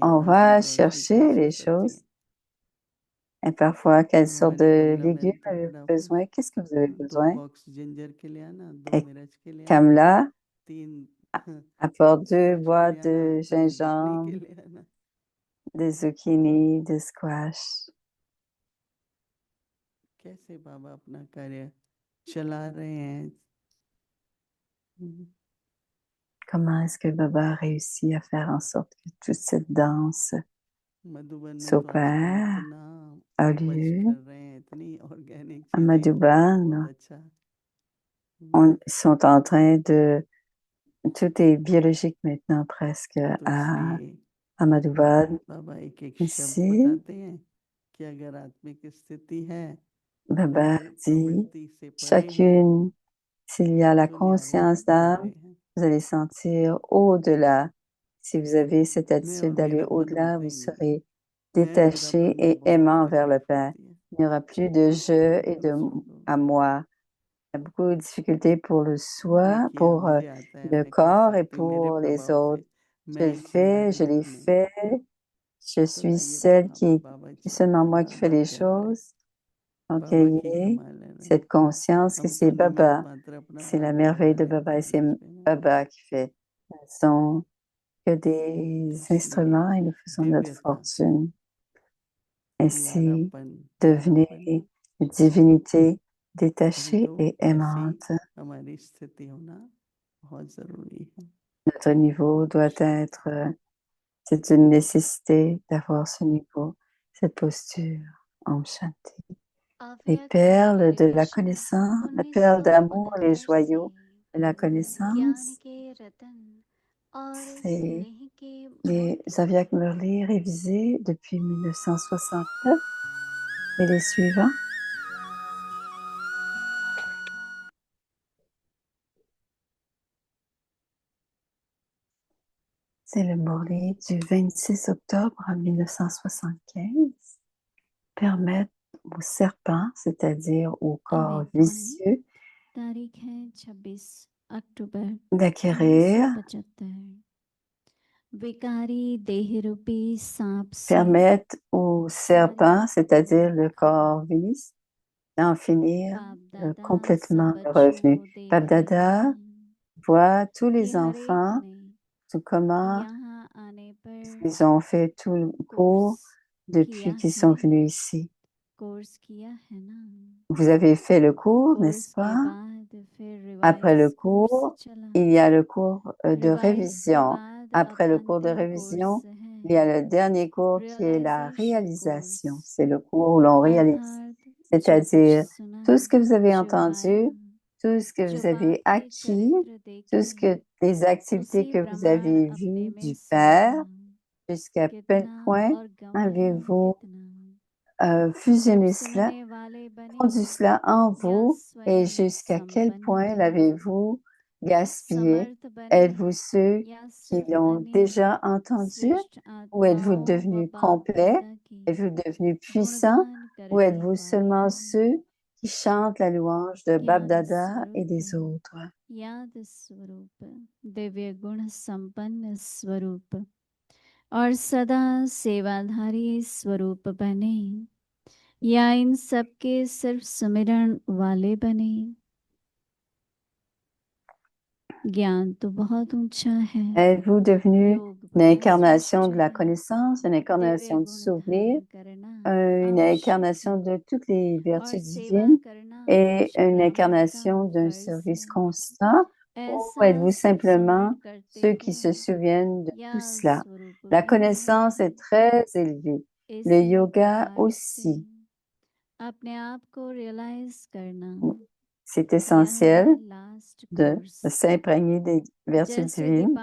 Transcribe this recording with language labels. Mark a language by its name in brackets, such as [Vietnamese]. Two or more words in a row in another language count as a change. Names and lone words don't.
[French] On [Hindi] कौन सी [French] va [Hindi] ग्रोसरी, [French] chercher [Hindi] कौन सी [French] les [Hindi] सब्जी है। [French] choses et parfois, quelles sortes [Hindi] हमारे [French] de [Hindi] कमला बहन [French] légumes [Hindi] तो [French] avez-vous [Hindi] फटाफट [French] besoin? Qu'est-ce que vous avez 2 besoin? [English] box ginger [Hindi] के ले आना, 2 [French] Et [Hindi] मिर्च के ले आना, [French] Kamla 3 apporte 2 [Hindi] स्क्वाश के [French] boîtes [Hindi] ले आना, [French] de [Hindi] 2 ब्रोकली के [French] gingembre, [Hindi] ले आना। [French] des zucchini, de squash. [Hindi] कैसे बाबा अपना कार्य चला रहे हैं। [French] Comment est-ce que Baba a réussi à faire en sorte que toute cette danse [Hindi] मधुबन में तो आजकल [French] s'opère, [Hindi] इतना [French] a [Hindi] उपज [French] lieu [Hindi] कर रहे हैं, इतनी ऑर्गेनिक [French] à [Hindi] चीजें, बहुत [French] Madhuban? [Hindi] अच्छा। [French] Ils sont en train de... Tout est biologique maintenant presque [Hindi] तो [French] à [Hindi] इसलिए [French] Ahmadabad. [Hindi] बाबा एक एक शब्द [French] Ici, [Hindi] बताते हैं कि अगर आत्मिक स्थिति है, [French] Baba [Hindi] अगर [French] dit, [Hindi] प्रवृत्ति से परे है, [French] chacune, s'il y a la [Hindi] तो न्यारों [French] conscience [Hindi] में [French] d'âme, [Hindi] प्यारे हैं। [French] vous allez sentir au-delà. Si vous avez cette [Hindi] मैं [French] attitude [Hindi] और [French] d'aller [Hindi] मेरापन [French] au-delà, [Hindi] होता [French] vous [Hindi] ही नहीं, [French] serez [Hindi] मैं और [French] détaché [Hindi] मेरापन में [French] et [Hindi] बहुत [French] aimant vers le [Hindi] तकलीफ [French] Père. [Hindi] होती है। [French] Il n'y aura plus de je et de [Hindi] दूसरों को [French] à moi. Il y a beaucoup de difficultés pour le [Hindi] मैंने [French] soi, [Hindi] किया, [French] pour [Hindi] मुझे आता है, [French] le [Hindi] मैं कर [French] corps et [Hindi] सकती हूँ, मेरे [French] pour les [Hindi] प्रभाव [French] autres. [Hindi] से मैं [French] Je le [Hindi] ही चला [French] fais, [Hindi] रही [French] je [Hindi] हूँ [French] l'ai [Hindi] अपने। [French] fait. Je [Hindi] तो [French] suis [Hindi] लाइए [French] celle [Hindi] वहाँ [French] qui, [Hindi] बाबा [French] c'est [Hindi] जी [French] seulement moi qui fais [Hindi] बाबा [French] les [Hindi] कर रहे हैं, [French] choses. Donc, [Hindi] बाबा की [French] ayez [Hindi] कमाल है रहे हैं। [French] cette conscience que [Hindi] हम तो [French] c'est [Hindi] निमित्त [French] Baba. [Hindi] मात्र अपना [French] C'est la [Hindi] भाग्य [French] merveille [Hindi] बना [French] de [Hindi] लेते [French] Baba et [Hindi] हैं [French] c'est [Hindi] बीच में। [French] Baba qui fait. Nous sont que des [Hindi] इसलिए [French] instruments et nous faisons notre [Hindi] दिव्यता, [French] fortune. Ainsi, [Hindi] न्यारापन, [French] devenez [Hindi] न्यारापन, [French] une divinité [Hindi] अभी [French] détachée [Hindi] तो [French] et [Hindi] ऐसी [French] aimante. [Hindi] हमारी स्थिति होना बहुत जरूरी है। [French] Notre niveau doit être, c'est une nécessité d'avoir ce niveau, cette posture. [Hindi] ओम शांति. [French] Les [Hindi] अव्यक्त [French] perles de la [Hindi] कृष्ण [French] connaissance, la perle d'amour, les [Hindi] 1969 से [French] joyaux de la [Hindi] ज्ञान [French] connaissance, [Hindi] के रतन और [French] c'est [Hindi] स्नेह के [French] les [Hindi] मोती [French] Avyak Murli révisés depuis 1969 et les suivants. C'est le Murli du 26 octobre 1975. Permettre aux serpents, c'est-à-dire au corps [Hindi] अवेक वाणी [French] vicieux, [Hindi] तारीख है 26 अक्टूबर [French] d'acquérir, [Hindi] 1975। विकारी देह रूपी सांप से [French] permettre aux [Hindi] सारी [French] serpents, c'est-à-dire le [Hindi] खबर [French] corps vicieux, d'en finir [Hindi] बाप दादा सब [French] complètement le [Hindi] बच्चों [French] revenu. [Hindi] को देखते [French] Babdada [Hindi] हैं [French] voit tous [Hindi] कि [French] les [Hindi] हर एक [French] enfants, [Hindi] ने [French] tout comment [Hindi] यहाँ आने पर [French] ils ont fait tout le [Hindi] कोर्स [French] cours depuis [Hindi] किया [French] qu'ils [Hindi] है, [French] sont venus ici. [Hindi] कोर्स किया है ना। [French] Vous avez fait le cours, n'est-ce [Hindi] कोर्स के [French] pas? [Hindi] बाद फिर [French] Après le [English] revise course [French] cours, [Hindi] चला, [French] il y a le cours de [Hindi] रिवाइज के [French] révision. [Hindi] बाद अब [French] Après le cours de [Hindi] अंतिम कोर्स [French] révision, [Hindi] है [French] il y a le dernier cours qui est la [Hindi] रियलाइजेशन [French] réalisation. [Hindi] कोर्स, [French] C'est le cours où l'on réalise. [Hindi] अर्थात जो कुछ [French] C'est-à-dire [Hindi] सुना, [French] tout ce que vous avez [Hindi] जो आया, [French] entendu, tout ce que [Hindi] जो [French] vous [Hindi] बाप [French] avez [Hindi] के [French] acquis, [Hindi] चरित्र [French] tout ce [Hindi] देखे, [French] que les activités [Hindi] उसी [French] que vous [Hindi] प्रमाण [French] avez [Hindi] अपने [French] vues [Hindi] में [French] du [Hindi] समझा, [French] Père, jusqu'à quel [Hindi] कितना [French] point [Hindi] और गंवाया [French] avez-vous [Hindi] कितना, जब [French] fusionné cela, [Hindi] सुनने वाले बने [French] fondu cela en [Hindi] या [French] vous et [Hindi] स्वयं [French] jusqu'à quel [Hindi] संपन्न [French] point [Hindi] बने, [French] l'avez-vous gaspillé? [Hindi] समर्थ बने [French] Êtes-vous ceux [Hindi] या [French] qui [Hindi] सिर्फ [French] l'ont [Hindi] अनेक [French] déjà entendu [Hindi] श्रेष्ठ [French] ou êtes-vous [Hindi] आत्माओं व [French] devenu [Hindi] बाप [French] complet? [Hindi] दादा की [French] Êtes-vous devenu puissant [Hindi] गुणगान [French] ou [Hindi] करने [French] êtes-vous [Hindi] वाले [French] seulement [Hindi] बने, [French] ceux qui chantent la louange de [Hindi] ज्ञान [French] Babdada et [Hindi] स्वरूप, [French] des autres? [Hindi] याद स्वरूप, दिव्य गुण संपन्न स्वरूप और सदा सेवाधारी स्वरूप बने, या इन सब के सिर्फ सुमिरन वाले बने। ज्ञान तो बहुत ऊंचा है, [French] Êtes-vous devenu [Hindi] योग [French] une [Hindi] बहुत [French] incarnation [Hindi] श्रेष्ठ [French] de la [Hindi] है, [French] connaissance, une [Hindi] दिव्य [French] incarnation du [Hindi] गुण [French] souvenir, [Hindi] धारण करना [French] une [Hindi] आवश्यक [French] incarnation [Hindi] है, [French] de toutes les [Hindi] और [French] vertus [Hindi] सेवा [French] divines [Hindi] करना [French] et [Hindi] जो [French] une [Hindi] ब्राह्मण का [French] incarnation d'un [Hindi] फर्ज [French] service [Hindi] है। [French] constant Ou êtes-vous simplement ceux qui se souviennent de tout cela? La connaissance est très élevée. Le yoga aussi. C'est essentiel de s'imprégner des vertus divines.